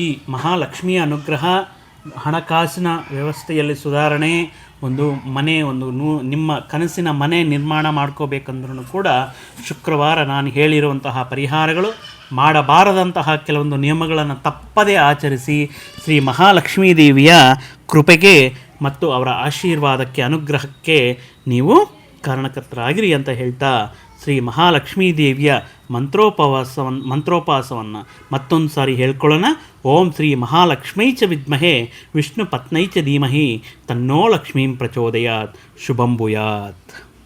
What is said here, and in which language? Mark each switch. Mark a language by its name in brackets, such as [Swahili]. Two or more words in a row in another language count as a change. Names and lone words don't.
[Kannada] ಮಹಾಲಕ್ಷ್ಮಿಯ ಅನುಗ್ರಹ, ಹಣಕಾಸಿನ ವ್ಯವಸ್ಥೆಯಲ್ಲಿ ಸುಧಾರಣೆ, ನಿಮ್ಮ ಕನಸಿನ ಮನೆ ನಿರ್ಮಾಣ ಮಾಡ್ಕೋಬೇಕಂದ್ರೂ ಕೂಡ ಶುಕ್ರವಾರ ನಾನು ಹೇಳಿರುವಂತಹ ಪರಿಹಾರಗಳು, ಮಾಡಬಾರದಂತಹ ಕೆಲವೊಂದು ನಿಯಮಗಳನ್ನು ತಪ್ಪದೇ ಆಚರಿಸಿ ಶ್ರೀ ಮಹಾಲಕ್ಷ್ಮೀ ದೇವಿಯ ಕೃಪೆಗೆ ಮತ್ತು ಅವರ ಆಶೀರ್ವಾದಕ್ಕೆ, ಅನುಗ್ರಹಕ್ಕೆ ನೀವು ಕಾರಣಕರ್ತರಾಗಿರಿ ಅಂತ ಹೇಳ್ತಾ ಶ್ರೀ ಮಹಾಲಕ್ಷ್ಮೀ ದೇವಿಯ ಮಂತ್ರೋಪವಾಸವನ್ನು ಮತ್ತೊಂದು ಸಾರಿ ಹೇಳ್ಕೊಳ್ಳೋಣ. [Sanskrit] ಓಂ ಶ್ರೀ ಮಹಾಲಕ್ಷ್ಮೈ ಚ ವಿದ್ಮಹೇ ವಿಷ್ಣು ಪತ್ನೈ ಚ ಧೀಮಹಿ ತನ್ನೋ ಲಕ್ಷ್ಮೀಂ ಪ್ರಚೋದಯಾತ್. ಶುಭಂ ಭೂಯಾತ್.